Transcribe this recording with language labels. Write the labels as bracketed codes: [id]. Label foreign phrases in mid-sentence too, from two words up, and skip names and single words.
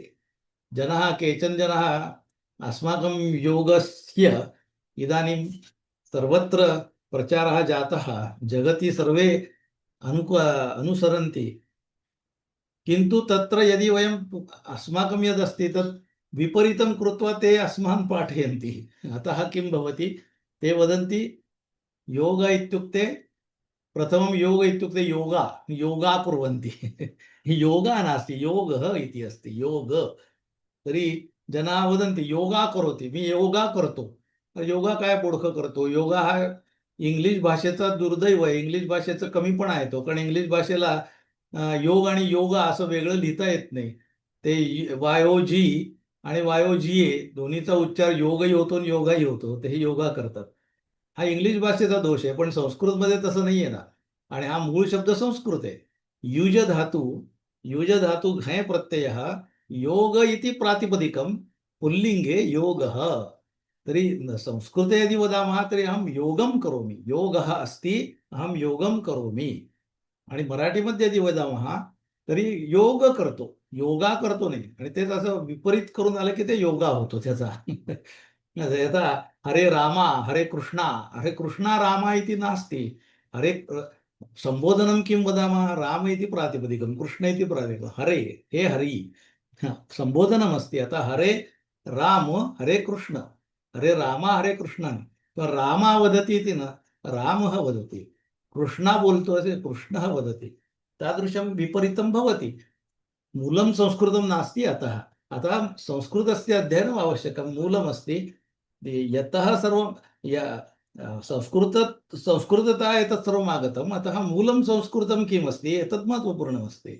[sa] केचन जनाः अस्माकं योगस्य इदानीं सर्वत्र प्रचारः जातः, जगति सर्वे अनुसरन्ति, किन्तु तत्र यदि वयम् अस्माकं यदस्ति तत् विपरीतं कृत्वा ते अस्मान् पाठयन्ति। अतः किं भवति, ते वदन्ति योग इत्युक्ते प्रथमं योग इत्युक्ते योगा कुर्वन्ति। योगा नास्ति, योगः इति अस्ति, योग। तर्हि जनाः वदन्ति योगा करोति, [mr] मी योगा करतो। योगा काय मूर्ख करतो, योगा हा इंग्लिश भाषेचा दुर्दैव आहे, इंग्लिश भाषेचा कमीपणा येतो, कारण इंग्लिश भाषेला योग आणि योगा असं वेगळं लिहिता येत नाही। ते वायोजी आणि वायोजीए दोन्हीचा उच्चार योगही होतो आणि योगाही होतो, ते योगा करतात। हा इंग्लिश भाषेचा दोष आहे, पण संस्कृतमध्ये तसं नाही आहे ना, आणि हा मूळ शब्द संस्कृत आहे। [sa] युज धातु घय प्रत्ययः योग इति प्रातिपदिकं, पुल्लिङ्गे योगः। तर्हि संस्कृते यदि वदामः तर्हि अहं योगं करोमि, योगः अस्ति, अहं योगं करोमि। [mr] आणि मराठीमध्ये [sa] यदि वदामः तर्हि [mr] योग करतो, योगा करतो नाही, आणि तेच असं विपरीत करून आलं की ते योगा होतो त्याचा। [sa] यथा हरे रामा हरे कृष्णा रामा इति नास्ति, हरे संबोधनं किं वदामः, राम इति प्रातिपदिकं, कृष्ण इति प्रातिपदिकं, हरे हे हरि संबोधनमस्ति। अतः हरे राम हरे कृष्ण, हरे रामा हरे कृष्ण, रामा वदति इति न, रामः वदति, कृष्णा [mr] बोलतो असे [sa] कृष्णः वदति, तादृशं विपरीतं भवति। मूलं संस्कृतं नास्ति, अतः संस्कृतस्य अध्ययनम् आवश्यकं, मूलमस्ति। यतः सर्वं संस्कृततः एतत् सर्वम् आगतम्, अतः मूलं संस्कृतं किमस्ति एतत् महत्त्वपूर्णमस्ति।